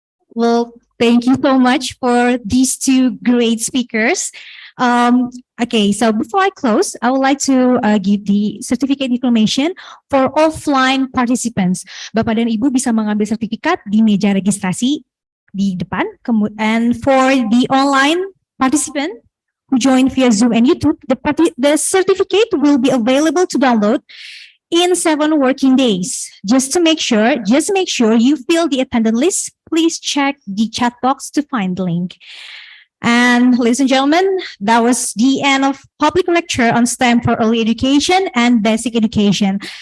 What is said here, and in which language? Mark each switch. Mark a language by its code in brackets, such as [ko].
[en] Well, thank you so much for these two great speakers. Okay, so before I close, I would like to give the certificate information for offline participants. [id] Bapak dan Ibu bisa mengambil sertifikat di meja registrasi di depan. [en] And for the online participant who joined via Zoom and YouTube, the certificate will be available to download in 7 working days. Just make sure you fill the attendance list. Please check the chat box to find the link. And ladies and gentlemen, that was the end of public lecture on STEM for early education and basic education.